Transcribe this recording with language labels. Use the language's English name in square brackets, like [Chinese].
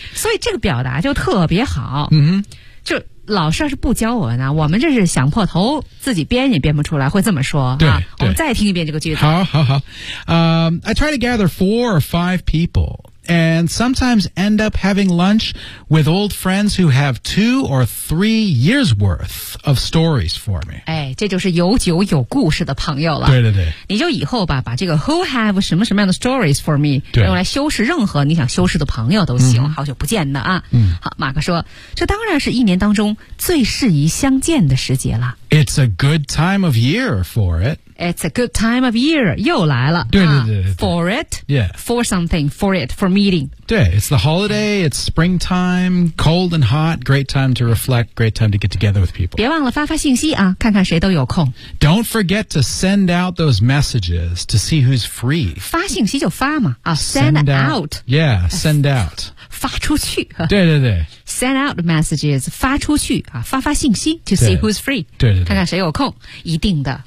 [Chinese] 所以这个表达就特别好。嗯、mm-hmm. 就老师要是不教我呢我们这是想破头自己编也编不出来会这么说对、啊、我们再听一遍这个句子好好好、 [English] I try to gather four or five people and sometimes end up having lunch with old friends who have two or three years worth of stories for me [Chinese] 哎这就是有酒有故事的朋友了对对对你就以后吧把这个 who have 什么什么样的 [English] stories for me [Chinese] 用来修饰任何你想修饰的朋友都行、嗯、好久不见的啊、嗯、好马克说这当然是一年当中最适宜相见的时节了 [English] It's a good time of year for it It's a good time of year. [Chinese] 又来了。对对 对, 对、 [English] 啊。For it. Yeah. For something. For it. For meeting. 对 It's the holiday. It's springtime. Cold and hot. Great time to reflect. Great time to get together with people. [Chinese] 别忘了发发信息啊看看谁都有空。 [English] Don't forget to send out those messages to see who's free. [Chinese] 发信息就发嘛。啊 send out. [English] Yeah, send out. [Chinese] 发出去。对对对。 [English] Send out messages, [Chinese] 发出去、啊、发发信息 [English] to see who's free, [Chinese] 对对对看看谁有空一定的